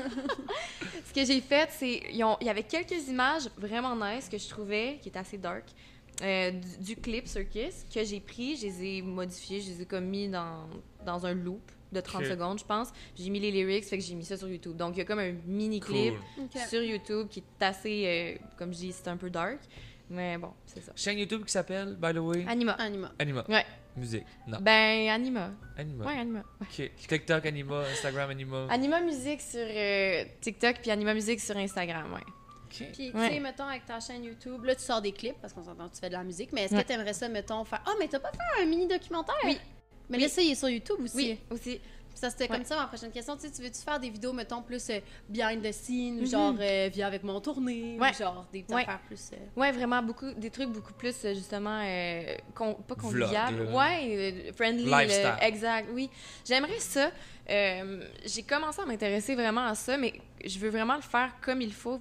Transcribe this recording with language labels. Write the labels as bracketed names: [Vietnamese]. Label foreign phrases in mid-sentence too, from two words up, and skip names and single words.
[French] Ce que j'ai fait, c'est, il y avait quelques images vraiment nice que je trouvais, qui étaient assez dark, du clip Circus, que j'ai pris, je les ai modifiés, je les ai comme mis dans un loop de 30 Ok. secondes, je pense. J'ai mis les lyrics, fait que j'ai mis ça sur YouTube. Donc, il y a comme un mini-clip Cool. OK. sur YouTube qui est assez, comme je dis, c'est un peu dark. Mais bon, c'est ça. Chaîne YouTube qui s'appelle, [English] by the way. [French] Anima. Anima. Anima. Ouais. Musique. Non. Ben, Anima. Anima. Ouais, Anima. Ok. TikTok, Anima, Instagram, Anima. Anima Musique sur TikTok, puis Anima Musique sur Instagram, ouais. Ok. Puis, tu Ouais. sais, mettons, avec ta chaîne YouTube, là, tu sors des clips, parce qu'on s'entend que tu fais de la musique, mais est-ce Ouais. que t'aimerais ça, mettons, faire... Ah, mais t'as pas fait un mini-documentaire? Oui. Mais là, ça, il est sur YouTube aussi. Oui, aussi. Puis ça, c'était Ouais. comme ça, ma prochaine question. Tu sais, tu veux-tu faire des vidéos, mettons, plus [English] behind the scenes, [French] ou Mhm. genre, viens avec mon tournée, Ouais. ou genre, des petites Ouais. affaires plus... Ouais, vraiment, des trucs beaucoup plus, justement, pas convivial. Vlog, là. Ouais, friendly. Lifestyle. Exact, oui. J'aimerais ça. J'ai commencé à m'intéresser vraiment à ça, mais je veux vraiment le faire comme il faut.